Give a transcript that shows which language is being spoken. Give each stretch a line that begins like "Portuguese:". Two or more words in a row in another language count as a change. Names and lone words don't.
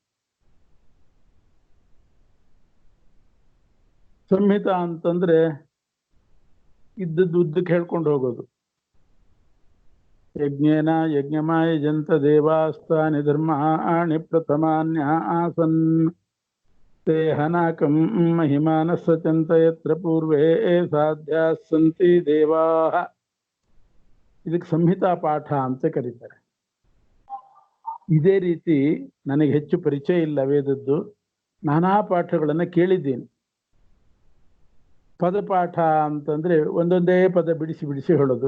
Kannada: ಸಂಹಿತ ಅಂತಂದ್ರೆ ಇದ್ದದ್ದು ಉದ್ದಕ್ಕೆ ಹೇಳ್ಕೊಂಡು ಹೋಗೋದು.
Sanskrit: ಯಜ್ಞೇನ ಯಜ್ಞಮಾಯ ಜಂತ ದೇವಾಸ್ತಾನಿ ಧರ್ಮಾಣಿ ಪ್ರಥಮಾನ್ಯ ಆಸನ್ ತೇ ಹನಾಕಂ ಮಹಿಮಾನಸ್ಸ ಚಂತ ಯತ್ರ ಪೂರ್ವೇ ಸಾಧ್ಯಾ ಸಂತಿ ದೇವಾ.
Kannada: ಇದಕ್ಕೆ ಸಂಹಿತಾ ಪಾಠ ಅಂತ ಕರೀತಾರೆ. ಇದೇ ರೀತಿ ನನಗೆ ಹೆಚ್ಚು ಪರಿಚಯ ಇಲ್ಲ ವೇದದ್ದು, ನಾನಾ ಪಾಠಗಳನ್ನು ಕೇಳಿದ್ದೀನಿ. ಪದಪಾಠ ಅಂತಂದ್ರೆ ಒಂದೊಂದೇ ಪದ ಬಿಡಿಸಿ ಬಿಡಿಸಿ ಹೇಳೋದು.